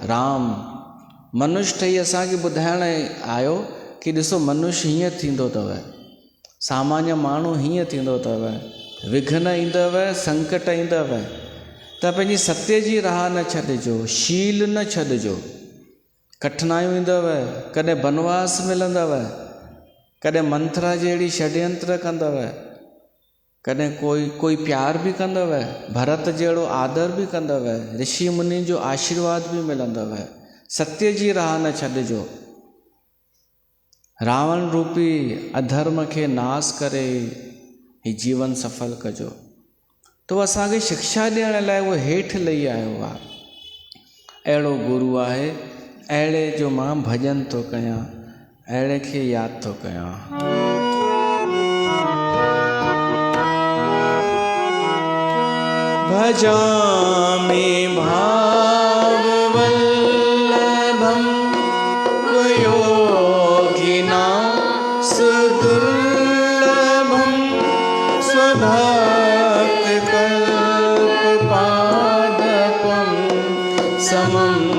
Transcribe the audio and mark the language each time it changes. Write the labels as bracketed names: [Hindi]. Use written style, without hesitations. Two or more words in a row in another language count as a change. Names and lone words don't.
[Sindhi] राम मनुष्य ठही असांखे ॿुधाइण आयो कि ॾिसो मनुष्य हीअं थींदो अथव, सामान्य माण्हू हीअं थींदो अथव, विघ्न ईंदव, संकट ईंदव, त पंहिंजी सत्य जी राह न छॾिजो, शील न छॾिजो। कठिनाइयूं ईंदव, कॾहिं बनवास मिलंदव, कॾहिं मंथरा जहिड़ी षड्यंत्र कंदव, कॾहिं कोई प्यार बि कंदव, भरत जहिड़ो आदर बि कंदव, ऋषि मुनि जो आशीर्वाद बि मिलंदव। सत्य जी राह न छॾिजो। रावण रूपी अधर्म खे नाश करे ही जीवन सफल कजो। तो असांखे शिक्षा ॾियण लाइ उहो हेठि लही आयो आहे। अहिड़ो गुरु आहे, अहिड़े जो मां भॼन थो कयां, अहिड़े खे यादि थो कयां। [Sanskrit] भजामि भाववल्लभं योगिना सुदुर्लभं स्वभक्तकल्पपादपं समं